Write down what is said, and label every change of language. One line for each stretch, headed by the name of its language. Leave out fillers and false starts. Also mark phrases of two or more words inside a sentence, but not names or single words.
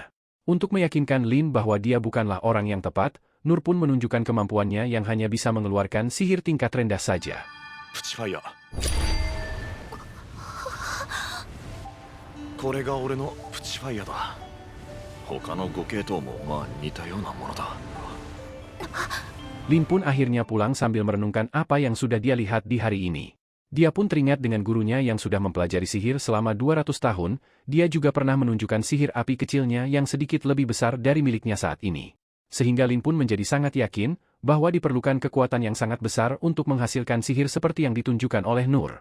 Indonesian: Untuk meyakinkan Lin bahwa dia bukanlah orang yang tepat, Nur pun menunjukkan kemampuannya yang hanya bisa mengeluarkan sihir tingkat rendah saja.
Japanese: プチファイヤー。これが俺のプチファイヤーだ。他の5系統もまあ似たようなものだ。
Indonesian: Lin pun akhirnya pulang sambil merenungkan apa yang sudah dia lihat di hari ini. Dia pun teringat dengan gurunya yang sudah mempelajari sihir selama 200 tahun, dia juga pernah menunjukkan sihir api kecilnya yang sedikit lebih besar dari miliknya saat ini. Sehingga Lin pun menjadi sangat yakin bahwa diperlukan kekuatan yang sangat besar untuk menghasilkan sihir seperti yang ditunjukkan oleh Nur.